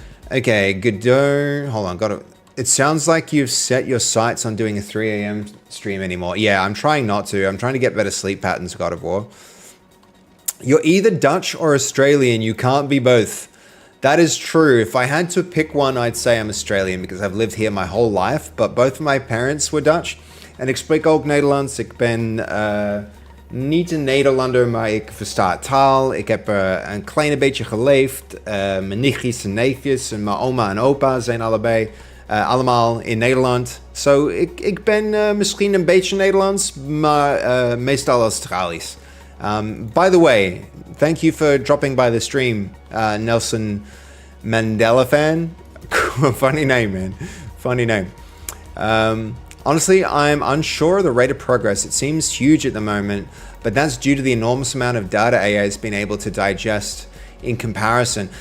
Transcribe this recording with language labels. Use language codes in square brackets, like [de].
[en] Okay, Godot. Hold on, it sounds like you've set your sights on doing a 3 a.m. stream anymore. Yeah, I'm trying not to. I'm trying to get better sleep patterns, God of War. You're either Dutch or Australian. You can't be both. That is true. If I had to pick one, I'd say I'm Australian because I've lived here my whole life. But both of my parents were Dutch. [nl] En ik spreek ook Nederlands. Ik ben niet een Nederlander, maar ik versta taal. Ik heb een klein beetje geleefd. Mijn nichtjes en neefjes en mijn oma en opa zijn allemaal in Nederland. So, ik ben misschien een beetje Nederlands, maar meestal Australisch. [en] By the way, thank you for dropping by the stream, Nelson Mandela fan. Funny name, man. Funny name. Honestly, I'm unsure of the rate of progress. It seems huge at the moment, but that's due to the enormous amount of data AI has been able to digest in comparison.